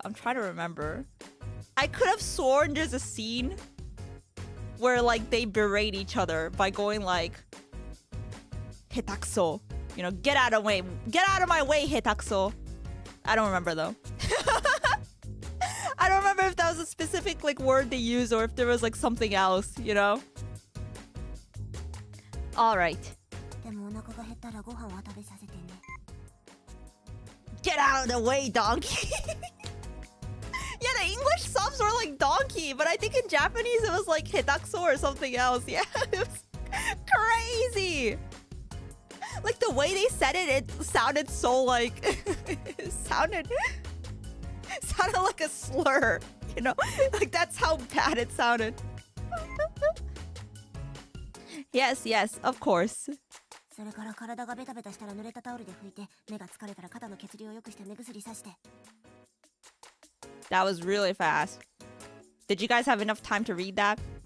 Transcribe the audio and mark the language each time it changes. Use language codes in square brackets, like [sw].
[en] I'm trying to remember. I could have sworn there's a scene where like they berate each other by going like [ja] 下手くそ. [en] You know, get out of my way, [ja] 下手くそ. [en] I don't remember though. I don't remember if that was a specific like word they used or if there was like something else, you know? All right. [ja] でもお腹が減ったらご飯は食べさせてね。 [en] Get out of the way, donkey. Yeah, the English subs were like donkey, but I think in Japanese it was like hitakuso or something else. Yeah, it was crazy. Like the way they said it, it sounded so like it sounded like a slur, you know? Like that's how bad it sounded. Yes, of course. [ja] それから体がベタベタしたら濡れたタオルで拭いて、目が疲れたら肩の血流を良くして目薬さして。 [en] That was really fast. Did you guys have enough time to read that?